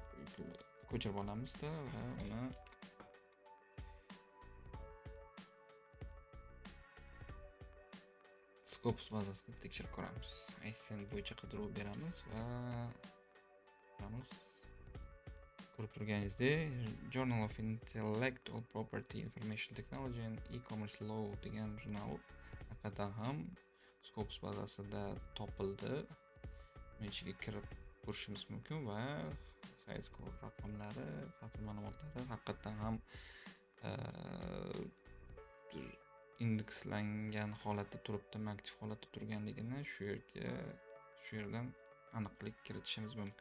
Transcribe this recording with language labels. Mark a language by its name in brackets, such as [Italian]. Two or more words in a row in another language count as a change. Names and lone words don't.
[Uzbek] ISSN ko'chirib olamizda va uni Scopus bazasida tekshirib ko'ramiz. ASN bo'yicha qidiruv beramiz va ko'ramiz. Ko'rib turganingizdek, Journal of Intellectual Property Information Technology and E-commerce Law degan jurnal haqida ham Scopus bazasida topildi. Uni ichiga kirib ko'rishimiz mumkin va sayt kod raqamlari, xavfli ma'lumotlari haqiqatan ham indekslangan holatda turibdimi, aktiv holatda turganligini shu yerdan aniqlik kiritishimiz mumkin.